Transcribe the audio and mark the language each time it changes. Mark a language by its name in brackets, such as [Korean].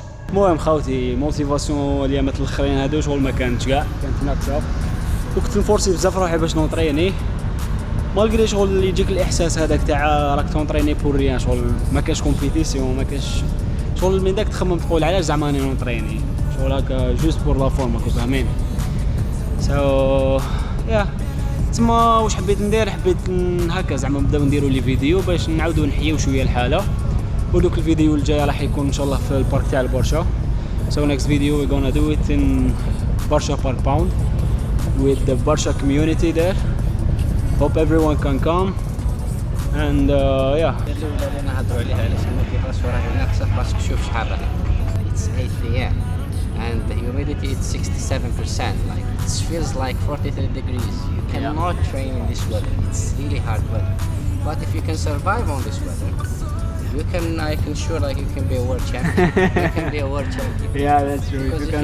[Arabic] المهم خوتي موتيفاسيون اليامات الاخرين هادو شغل ما كانتش كاع، كانت ناقصه وكنت نفورسي بزاف روحي باش نونطريني مالغري شغل اللي يجيك الاحساس هذاك تاع راك تونطريني بور ريان، شغل ما كاش كومبيتيسيون ما كاش شغل من داك تخمم تقول علاش زعما راني نونطريني شغل هكا جوست بور لا فورم راكم فاهمين. سو يا تما واش حبيت ندير، حبيت هكا زعما نبداو نديروا لي فيديو باش نعاودوا نحيو شويه الحاله، ودوك الفيديو الجاي راح يكون ان شاء الله في البارك تاع البرشا. [English] So next video we're gonna do it in Barsha Park Pound with the Barsha community there. Hope everyone can come and yeah. [Arabic] الاولى اللي نهضروا عليها علاش الموتيفاسيون راهي ناقصه باسكو شوف شحال راهي. [English] It's 8 p.m. and the humidity is 67%. Like it feels like 43 degrees. You cannot train in this weather. It's really hard weather. But if you can survive on this weather, you can. I can sure like you can be a world champion. You can be a world champion. Yeah, that's true. Because If if you you